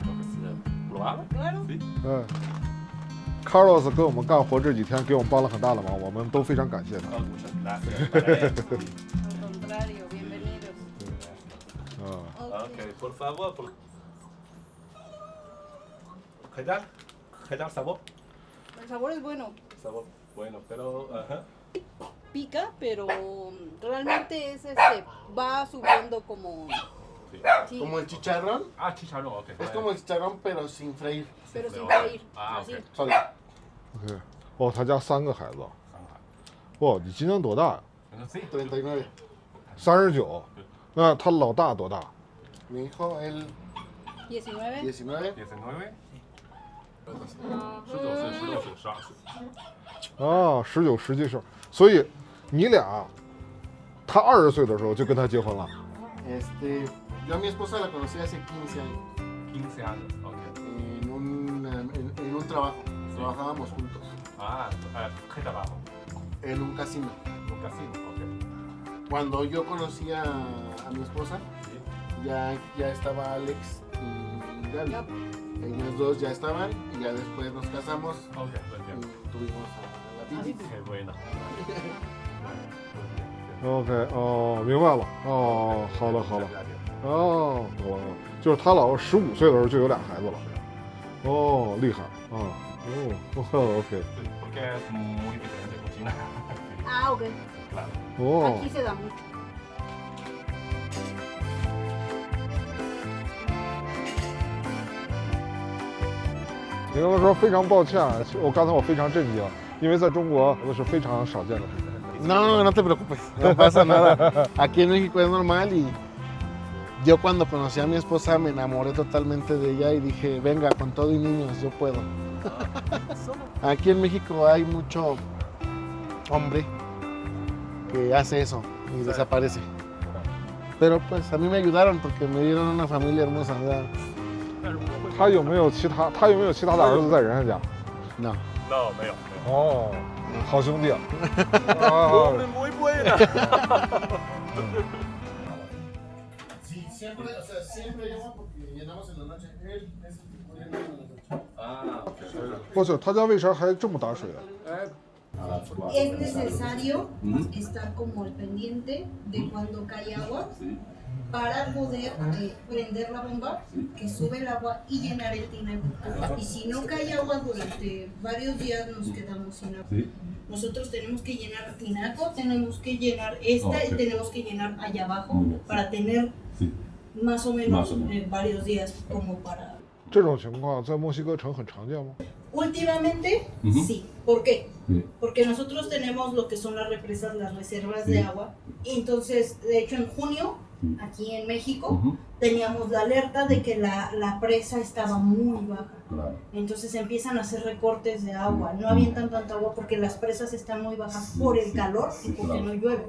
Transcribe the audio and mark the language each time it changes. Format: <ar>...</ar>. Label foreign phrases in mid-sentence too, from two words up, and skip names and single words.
<zh>嗯，Carlos 跟我们干活这几天给我们帮了很大的忙，我们都非常感谢他。</zh> <es>Al contrario, bienvenidos. Ok, por favor. ¿Qué tal? ¿Qué tal sabor? El sabor es bueno. Sabor bueno, pero... Pica, pero realmente es va subiendo como... Sí, Como el chicharrón. Ah, chicharrón, ok. Es como el chicharrón, pero sin freír. pero sin freír. Ah, Así. ok. Solo.</es> <zh>OK，哦，他家3个孩子。哦，你今年多大呀</zh> <es>Sí. 39.</es> <zh>？39。那他老大多大？</zh> <es>Mi hijo, él 19. 19. 19. 啊</es> <zh>19岁、16岁、12岁。啊，19、17岁。所以你俩，他20岁的时候就跟他结婚了。</zh> <es>Yo a mi esposa la conocí hace 15 años 15 años, ok. en un trabajo. Trabajábamos juntos Ah, ¿qué trabajo? en un casino. Un casino, ok. Cuando yo conocí a mi esposa, Sí. ya estaba Alex y Gaby. Ellos dos ya estaban y ya después nos casamos Ok, lo y entiendo. tuvimos a la Vivi. Qué bueno.</es> <zh>OK，哦，明白了。哦，好了好了。哦，懂了，就是他老15岁的时候就有俩孩子了。哦，厉害啊！哦 ，OK。</zh> <es>Sí, porque es muy diferente cocina. Ah, ok. Claro. 哦 Aquí se da mucho.</es> <zh>你刚才说非常抱歉，我刚才我非常震惊，因为在中国那是非常少见的事情。</zh> <es>No, no te preocupes, no pasa nada. Aquí en México es normal y yo cuando conocí a mi esposa me enamoré totalmente de ella y dije, venga, con todo y niños, yo puedo. Aquí en México hay mucho hombre que hace eso y desaparece. Pero pues a mí me ayudaron porque me dieron una familia hermosa, ¿verdad?</es> <zh>他有没有其他的儿子在人家家？</zh> <es>No. No,</es> <zh>没有。哦，好兄弟啊！</zh> <es>Muy buena. Sí, siempre, o sea, siempre llama porque llenamos en la noche. Él es el que pone en la noche. Ah, ok.</es> <zh>不是，他家为啥还这么打水啊？</zh> <es>Es necesario estar como al pendiente de cuando cae agua para poder prender la bomba que sube el agua y llenar el tinaco. Y si no cae agua durante varios días nos quedamos sin agua. Nosotros tenemos que llenar tinaco, tenemos que llenar esta y tenemos que llenar allá abajo para tener más o menos varios días como para...</es> <zh>这种情况在墨西哥城很常见吗？</zh> <es>Últimamente, sí. ¿Por qué? Porque nosotros tenemos lo que son las represas, las reservas de agua. Y entonces, de hecho, en junio, aquí en México, teníamos la alerta de que la presa estaba muy baja. Entonces empiezan a hacer recortes de agua. No avientan tanta agua porque las presas están muy bajas por el calor y porque no llueve.</es>